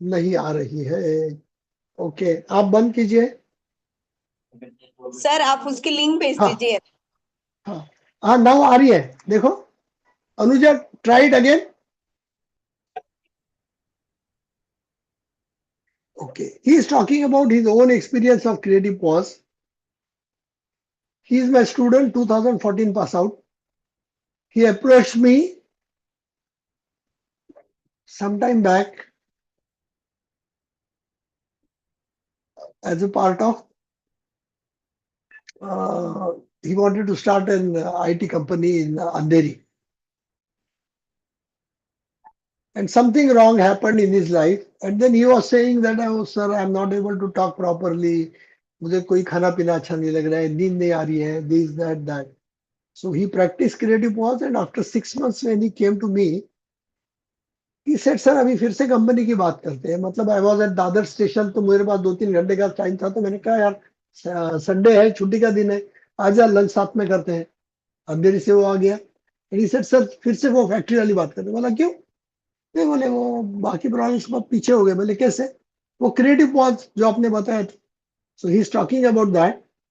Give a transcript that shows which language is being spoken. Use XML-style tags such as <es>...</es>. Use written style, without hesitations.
<hi>नहीं आ रही है ओके आप बंद कीजिए सर आप उसकी लिंक भेज हाँ दीजिए।</hi> <en>now</en> <hi>आ रही है देखो</hi> <en>Anuja try it again Okay, he is talking about his own experience of creative pause. He is my student, 2014 pass out. He approached me sometime back as a part of, he wanted to start an IT company in Andheri. And something wrong happened in his life. And then he was saying that, oh, sir, I'm not able to talk properly.</en> <hi>मुझे कोई खाना पीना अच्छा नहीं लग रहा है नींद नहीं आ रही है</hi> <en>this that so he practiced creative pause and after 6 months when he came to me he said</en> <hi>sir अभी फिर से कंपनी की बात करते हैं मतलब</hi> <en>I was at Dadar station</en> <hi>तो मेरे पास 2-3 घंटे का टाइम था तो मैंने कहा यार संडे है छुट्टी का दिन है आजा लंच साथ में करते हैं अंधेरी से वो आ गया</hi> <en>and he said sir</en> <hi>फिर से वो फैक्ट्री वाली बात करते बोला क्यों नहीं बोले वो बाकी प्रॉब्लम्स बहुत पीछे हो गए बोले कैसे वो क्रिएटिव पॉज जो आपने बताया था</hi> <en>so he is talking about that</en>